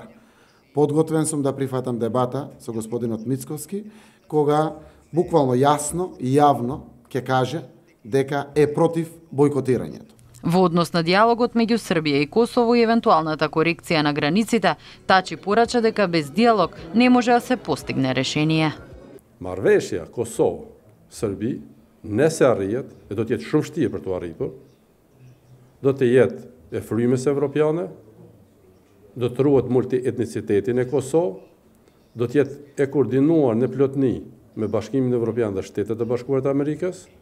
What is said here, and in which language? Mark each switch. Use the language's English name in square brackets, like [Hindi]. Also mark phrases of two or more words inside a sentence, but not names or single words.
[Macedonian] Подготвен сум да прифатам дебата со господинот Мицкоски, кога буквално јасно и јавно ќе каже дека е против бојкотирањето. Во однос на диалогот меѓу Србија и Косово и евентуалната корекција на границите, Тачи порача дека без диалог не може да се постигне решение. [Albanian] Marrëveshja Kosovë-Serbi, nëse arrihet, e do të jetë shumë vështirë për të arritur, do të jetë e frymës evropiane, do të ruhet multietnicitetin e Kosovë, do të jetë e koordinuar në plotëni me Bashkimin Evropian dhe Shtetet e Bashkuara të Amerikës.